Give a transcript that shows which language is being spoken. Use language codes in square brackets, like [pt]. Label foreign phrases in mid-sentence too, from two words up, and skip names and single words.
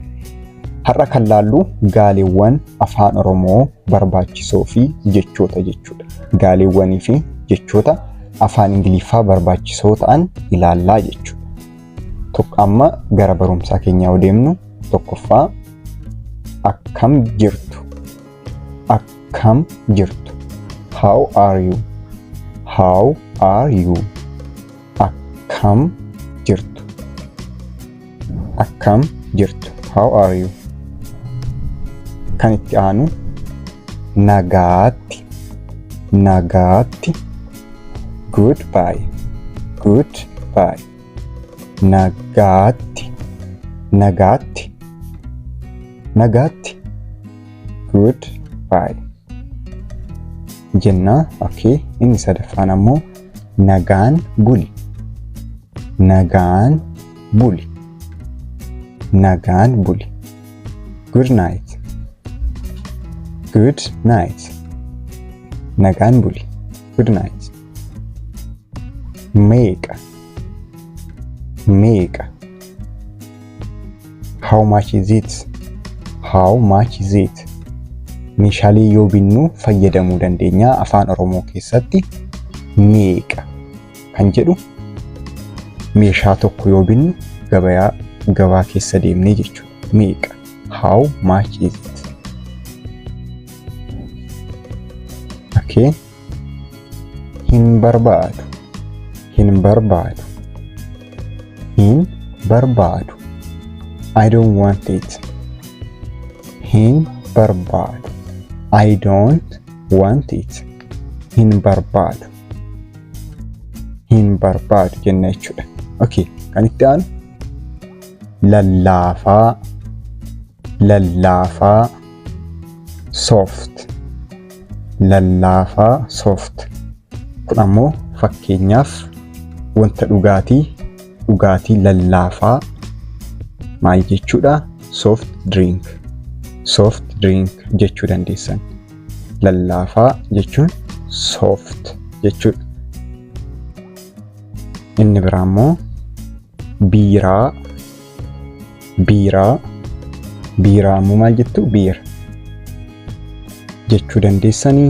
[om] Har'a kan laallu gaaleewwan afaan Oromoo barbaachisoo fi jechoota jechuudha. Gaaleewwanii fi jechoota afaan Ingiliffaa barbaachisoo ta'an ilaallaa jechuudha. Tokko amma gara barumsaa keenyaa deemnu. Tokkoffaa akkam jirtu. Akkam jirtu. [en] How are you? How are you? [om] Akkam jirtu. Akkam jirtu. [en] How are you? [om] Kan itti aanu nagaatti. Nagaatti. [en] Goodbye. Goodbye. [om] Nagaatti. Nagaatti. Nagaatti. [en] Goodbye. Jenna. Okay. [om] Inni sadaffaan ammoo nagaan buli. Nagaan buli. Nagaan buli. [en] Good night. Good night. [om] Nagaan buli. [en] Good night. [om] Meeqa. Meeqa. [en] How much is it? How much is it? [om] Meeshaalee yoo binnu fayyadamuu dandeenya afaan Oromoo keessatti meeqa kan jedhu meeshaa tokko yoo binnu gabaa keessa deemnee jechuudha. Meeqa. [en] How much is it? Okay. [om] Hin barbaadu. Hin barbaadu. Hin barbaadu. [en] I don't want it. [om] Hin barbaadu. [en] I don't want it. [om] Hin barbaadu. Hin barbaadu jenna jechuudha. Okay. Kan itti aanu lallaafaa. Lallaafaa. Soft. Lallaafaa soft. Kun ammoo fakkeenyaaf wanta dhugaatii lallaafaa maal jechuudha? [en] Soft drink. Soft drink [om] jechuu dandeessan. Lallaafaa jechuun soft jechuudha. Inni biraa ammoo biiraa. Biiraa. Biiraa ammoo maal jettu? Biira jechuu dandeessanii.